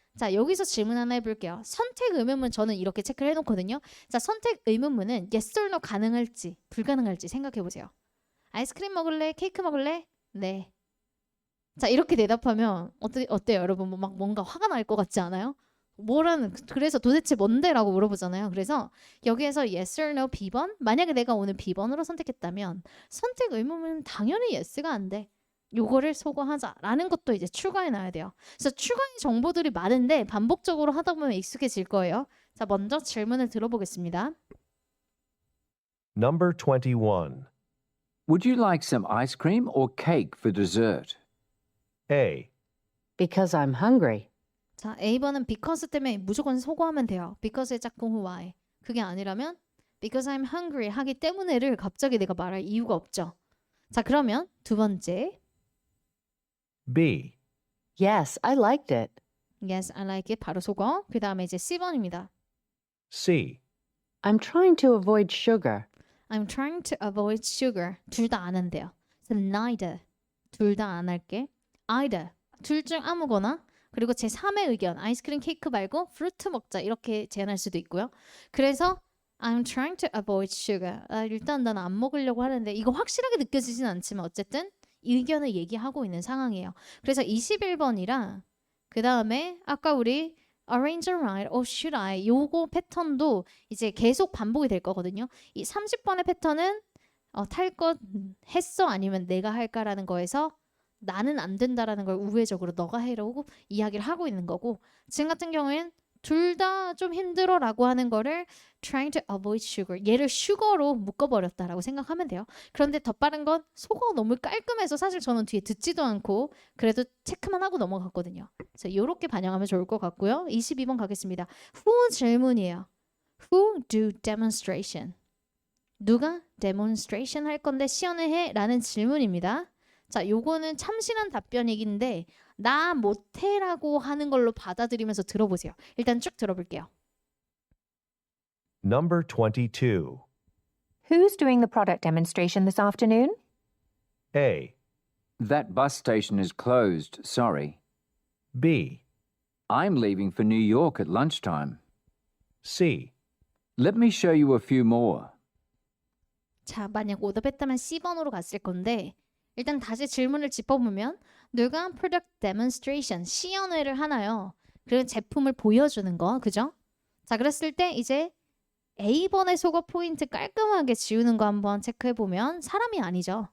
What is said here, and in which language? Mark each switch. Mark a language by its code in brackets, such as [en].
[ko] 자, 여기서 질문 하나 해볼게요. 선택 의문문 저는 이렇게 체크를 해놓거든요. 자, 선택 의문문은 yes or no 가능할지 불가능할지 생각해보세요. 아이스크림 먹을래? 케이크 먹을래? 네. 자, 이렇게 대답하면 어때요, 여러분? 막 뭔가 화가 날 것 같지 않아요? 그래서 도대체 뭔데? 라고 물어보잖아요. 그래서 여기에서 yes or no B번? 만약에 내가 오늘 B번으로 선택했다면 선택 의문문은 당연히 yes가 안 돼. 요거를 소거하자라는 것도 이제 추가해 놔야 돼요. 그래서 추가의 정보들이 많은데 반복적으로 하다 보면 익숙해질 거예요. 자, 먼저 질문을 들어보겠습니다. [en] Number 21. Would you like some ice cream or cake for dessert? A. Because I'm hungry. [ko] 자, A번은 because 때문에 무조건 소거하면 돼요. because의 짝꿍 why. 그게 아니라면 [en] because I'm hungry [ko] 하기 때문에를 갑자기 내가 말할 이유가 없죠. 자, 그러면 두 번째. [en] B. Yes, I liked it. Yes, I like it. [ko] 바로 소거. 그 다음에 이제 C번입니다. [en] C. I'm trying to avoid sugar. I'm trying to avoid sugar. [ko] 둘 다 안 한대요. 그래서 neither. 둘 다 안 할게. either. 둘 중 아무거나. 그리고 제 3의 의견. 아이스크림 케이크 말고 프루트 먹자. 이렇게 제안할 수도 있고요. 그래서 I'm trying to avoid sugar. 일단 나는 안 먹으려고 하는데 이거 확실하게 느껴지진 않지만 어쨌든 의견을 얘기하고 있는 상황이에요. 그래서 21번이랑 그 다음에 아까 우리 [en] arrange a ride or should I [ko] 요거 패턴도 이제 계속 반복이 될 거거든요. 이 30번의 패턴은 탈 것 했어 아니면 내가 할까라는 거에서 나는 안 된다라는 걸 우회적으로 너가 해라고 이야기를 하고 있는 거고 지금 같은 경우에는 둘 다 좀 힘들어라고 하는 거를 [en] trying to avoid sugar [ko] 얘를 슈거로 묶어버렸다라고 생각하면 돼요. 그런데 더 빠른 건 속어가 너무 깔끔해서 사실 저는 뒤에 듣지도 않고 그래도 체크만 하고 넘어갔거든요. 그래서 이렇게 반영하면 좋을 것 같고요. 22번 가겠습니다. Who 질문이에요. [en] Who do demonstration? [ko] 누가 demonstration 할 건데 시연을 해? 라는 질문입니다. 자, 요거는 참신한 답변이긴데 나 못해라고 하는 걸로 받아들이면서 들어보세요. 일단 쭉 들어볼게요. [en] Number 22. Who's doing the product demonstration this afternoon? A. That bus station is closed, sorry. B. I'm leaving for New York at lunchtime. C. Let me show you a few more. [ko] 자, 만약 오답했다면 C번으로 갔을 건데 일단 다시 질문을 짚어보면 누가 product demonstration, 시연회를 하나요? 그리고 제품을 보여주는 거, 그죠? 자, 그랬을 때 이제 A번의 속어 포인트 깔끔하게 지우는 거 한번 체크해보면 사람이 아니죠.